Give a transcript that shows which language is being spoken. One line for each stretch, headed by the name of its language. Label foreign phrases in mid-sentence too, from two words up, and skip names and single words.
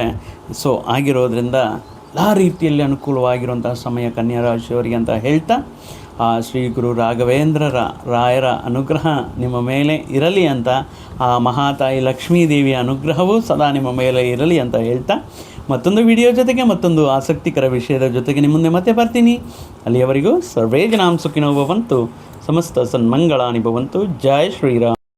Kannada: ಸೊ ಆಗಿರೋದ್ರಿಂದ ಎಲ್ಲ ರೀತಿಯಲ್ಲಿ ಅನುಕೂಲವಾಗಿರುವಂತಹ ಸಮಯ ಕನ್ಯಾ ರಾಶಿಯವರಿಗೆ ಅಂತ ಹೇಳ್ತಾ, ಆ ಶ್ರೀ ಗುರು ರಾಘವೇಂದ್ರರ ರಾಯರ ಅನುಗ್ರಹ ನಿಮ್ಮ ಮೇಲೆ ಇರಲಿ ಅಂತ, ಆ ಮಹಾತಾಯಿ ಲಕ್ಷ್ಮೀದೇವಿಯ ಅನುಗ್ರಹವೂ ಸದಾ ನಿಮ್ಮ ಮೇಲೆ ಇರಲಿ ಅಂತ ಹೇಳ್ತಾ, ಮತ್ತೊಂದು ವಿಡಿಯೋ ಜೊತೆಗೆ ಮತ್ತೊಂದು ಆಸಕ್ತಿಕರ ವಿಷಯದ ಜೊತೆಗೆ ನಿಮ್ಮ ಮುಂದೆ ಮತ್ತೆ ಬರ್ತೀನಿ.
Sanskrit: ಅಲ್ಲಿಯವರೆಗೂ ಸರ್ವೇ ಜನಾಂ ಸುಖಿನೋ ಭವಂತು, ಸಮಸ್ತ ಸನ್ಮಂಗಳಾನಿ ಭವಂತು.
Hindi: जय श्रीराम.